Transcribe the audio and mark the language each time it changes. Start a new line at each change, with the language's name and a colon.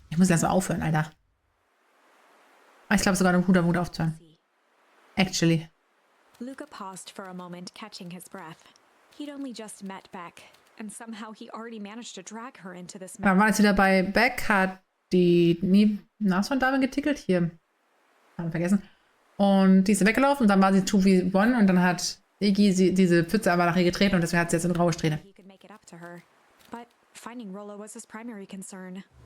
German: Ich muss langsam aufhören, Alter. Ich glaube sogar, ein guter Mut aufzuhören.
English: Actually. Luca paused for a moment, catching his breath. He'd only just met Beck, and somehow he already managed to drag her into this
German: Da war jetzt wieder bei Beck, hat die Nashorn-Dame getickelt. Hier. Haben wir vergessen. Und die ist weggelaufen und dann war sie 2v1 und dann hat Iggy diese Pfütze aber nach ihr getreten und deswegen hat sie jetzt eine graue Strähne.
English: He could make it up to her, but finding Rollo was his primary concern.